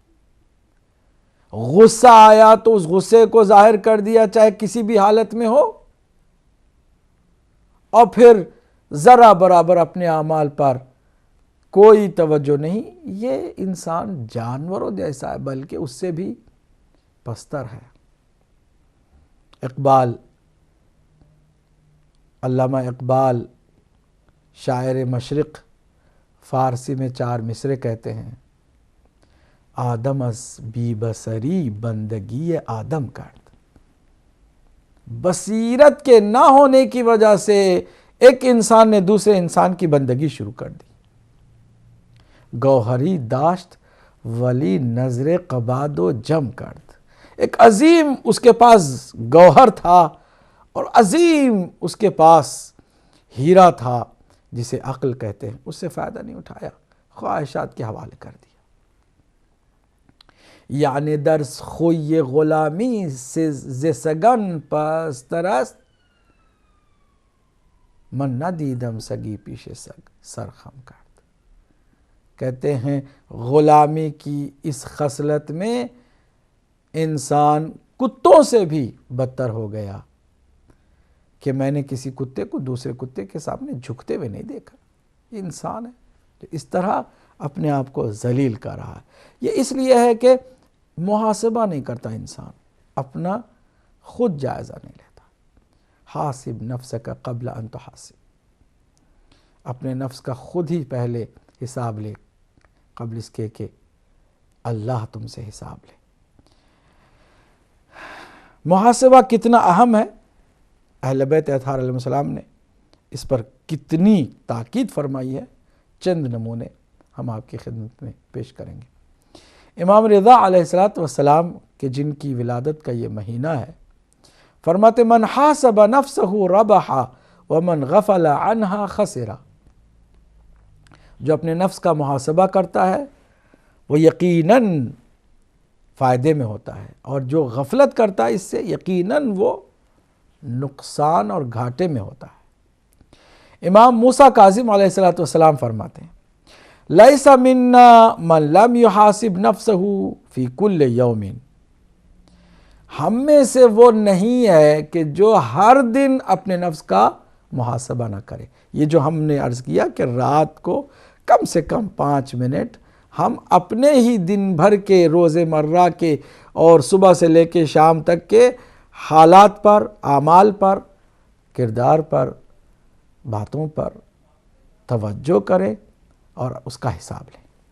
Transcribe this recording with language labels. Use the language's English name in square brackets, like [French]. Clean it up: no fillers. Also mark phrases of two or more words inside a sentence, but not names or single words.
[Urdu] غصہ آیا تو اس غصے کو ظاہر کر دیا چاہے کسی بھی حالت میں ہو، اور پھر ذرا برابر اپنے اعمال پر کوئی توجہ نہیں، یہ انسان جانوروں جیسا ہے، بلکہ اس سے بھی پستر ہے۔ اقبال، علامہ اقبال شاعر مشرق، فارسی میں 4 مصرے کہتے ہیں: [Persian] آدم از بی بصری بندگی آدم کرد، [Urdu] بصیرت کے نہ ہونے کی وجہ سے ایک انسان نے دوسرے انسان کی بندگی شروع کر دی۔ [Persian] گوہری داشت ولی نظر قباد و جم کرد، [Urdu] ایک عظیم اس کے پاس گوہر تھا اور عظیم اس کے پاس ہیرا تھا جسے عقل کہتے ہیں، اس سے فائدہ نہیں اٹھایا، خواہشات کے حوالے کر دیا۔ [Persian] یعنی درس خوی غلامی سے سگن پستر است، من ندیدم سگی پیش سگ سرخم کرد۔ [Urdu] کہتے ہیں غلامی کی اس خصلت میں انسان کتوں سے بھی بدتر ہو گیا کہ میں نے کسی کتے کو دوسرے کتے کے سامنے جھکتے ہوئے نہیں دیکھا۔ یہ انسان ہے جو اس طرح اپنے آپ کو ذلیل کر رہا ہے۔ یہ اس لیے ہے کہ محاسبہ نہیں کرتا انسان، اپنا خود جائزہ نہیں لیتا۔ [Arabic] حاسب نفسک قبل ان تحاسب، [Urdu] اپنے نفس کا خود ہی پہلے حساب لے قبل اس کے کہ اللہ تم سے حساب لے۔ محاسبہ کتنا اہم ہے، اہل بیت اطہار [Arabic] علیہ السلام [Urdu] نے اس پر کتنی تاکید فرمائی ہے، چند نمونے ہم آپ کی خدمت میں پیش کریں گے۔ امام رضا [Arabic] علیہ السلام [Urdu] کہ جن کی ولادت کا یہ مہینہ ہے، فرماتے [Arabic] من حاسب نفسہ ربح ومن غفل عنہا خسرا، [Urdu] جو اپنے نفس کا محاسبہ کرتا ہے وہ یقیناً فائدے میں ہوتا ہے، اور جو غفلت کرتا ہے اس سے یقیناً وہ نقصان اور گھاٹے میں ہوتا ہے۔ امام موسیٰ کاظم [Arabic] علیہ السلام [Urdu] فرماتے ہیں [Arabic] لیس منا من لم یحاسب نفسہ فی کل یوم، [Urdu] ہم میں سے وہ نہیں ہے کہ جو ہر دن اپنے نفس کا محاسبہ نہ کرے۔ یہ جو ہم نے عرض کیا کہ رات کو کم سے کم 5 منٹ ہم اپنے ہی دن بھر کے روز مرہ کے اور صبح سے لے کے شام تک کے حالات پر، اعمال پر، کردار پر، باتوں پر توجہ کریں اور اس کا حساب لیں۔